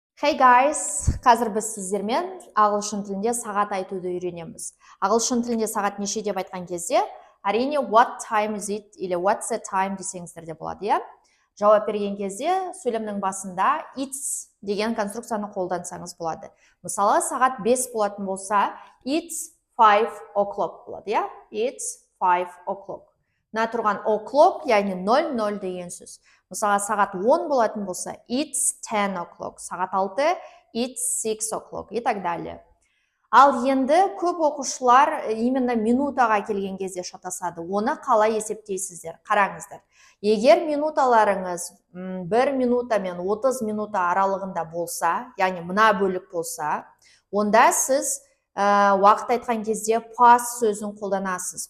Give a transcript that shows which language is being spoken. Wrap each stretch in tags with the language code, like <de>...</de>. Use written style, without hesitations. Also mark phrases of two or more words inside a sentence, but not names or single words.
<en>Hey guys,</en> <kk>қазір біз сіздермен ағылшын тілінде сағат айтуды үйренеміз. Ағылшын тілінде сағат неше деп айтқан кезде, әрине</kk> <en>what time is it</en> <kk>или</kk> <en>what's the time</en> <kk>десеңіздер де болады, иә? Жауап берген кезде сөйлемнің басында it's деген конструкцияны қолдансаңыз болады. Мысалы, сағат 5 болатын болса,</kk> <en>it's 5 o'clock</en> <kk>болады, иә?</kk> <en>It's 5 o'clock.</en> <kk>Мына тұрған o'clock, яғни 00 деген сөз. Мысалы, сағат 10 болатын болса,</kk> <en>it's 10 o'clock.</en> <kk>Сағат 6,</kk> <en>it's 6 o'clock</en> <ru>и так далее.</ru> <kk>Ал енді көп оқушылар именно минутаға келген кезде шатасады. Оны қалай есептейсіздер? Қараңыздар. Егер минуталарыңыз 1 минута мен 30 минута аралығында болса, яғни мына бөлік болса, онда сіз уақыт айтқан кезде past сөзін қолданасыз.</kk>